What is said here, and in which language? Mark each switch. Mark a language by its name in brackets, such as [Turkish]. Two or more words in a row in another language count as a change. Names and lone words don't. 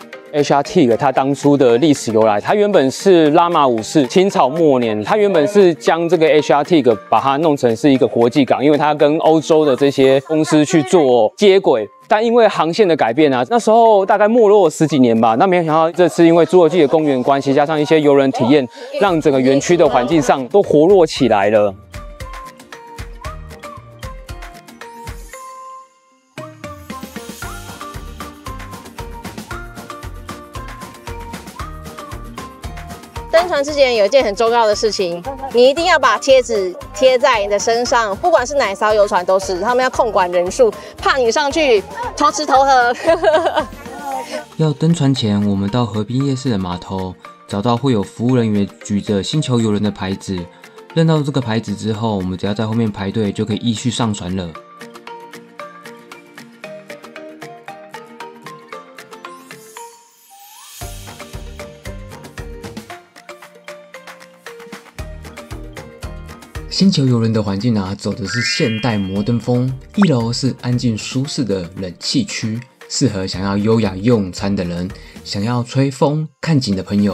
[Chinese] Asiatique 它當初的歷史由來，它原本是拉瑪五世清朝末年，它原本是将这個 Asiatique 把它弄成是一個國際港，因為它跟歐洲的這些公司去做接軌。但因為航線的改變啊，那時候大概沒落10幾年吧。那沒有想到這次因為侏羅紀的公園關係，加上一些遊人體驗，讓整個園區的環境上都活絡起來了。登船之前有一件很重要的事情，你一定要把貼紙貼在你的身上，不管是哪艘遊船都是，他們要控管人數，怕你上去偷吃偷喝。要登船前，我們到河濱夜市的碼頭，找到會有服務人員舉着星球遊人的牌子，認到這個牌子之後，我們只要在後面排隊就可以依序上船了。星球遊人的環境啊，走的是現代摩登風。1樓是安靜舒適的冷氣區，適合想要優雅用餐的人，想要吹風看景的朋友。